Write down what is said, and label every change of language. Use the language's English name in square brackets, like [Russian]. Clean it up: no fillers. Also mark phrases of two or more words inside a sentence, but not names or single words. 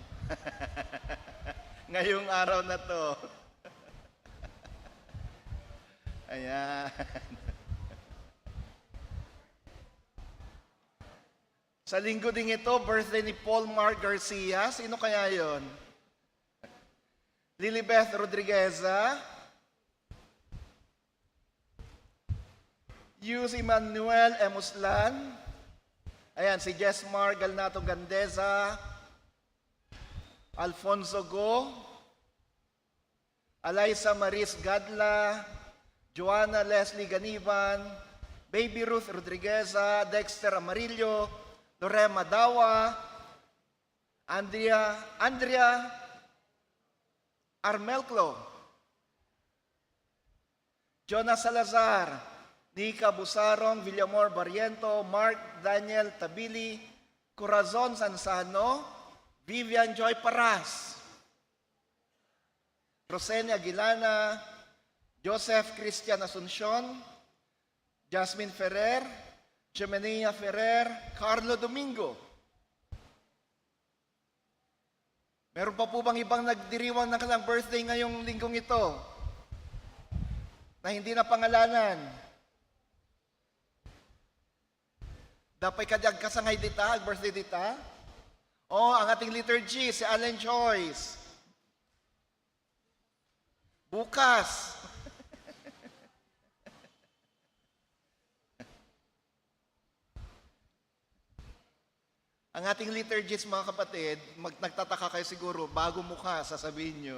[Filipino] Ngayong araw na to. Ayan. Sa linggo ding ito, birthday ni Paul Mark Garcia. Sino kaya yon? Lilibeth Rodrigueza. Yus Emmanuel Emuslan. Ayan, si Jesmar Galnato Gandeza. Alfonso Go. Alaysa Maris Gadla. Joanna Leslie Ganiban. Baby Ruth Rodrigueza. Dexter Amarillo. Lorema Dawa. Andrea Armelclo. Jonas Salazar. Nika Busarong, Villamor Barriento, Mark Daniel Tabili, Corazon Sansano, Vivian Joy Paras, Rosenia Aguilana, Joseph Christian Asuncion, Jasmine Ferrer, Jemenia Ferrer, Carlo Domingo. Meron pa po bang ibang nagdiriwang ng kanilang birthday ngayong linggong ito na hindi na pangalanan? [Iloko] Dapat kadyag kasangay dita, birthday dita. [Filipino] Ang ating liturgy, si Allen Joyce. Bukas. Ang ating liturgies, mga kapatid, nagtataka kayo siguro, bago mukha, sasabihin nyo.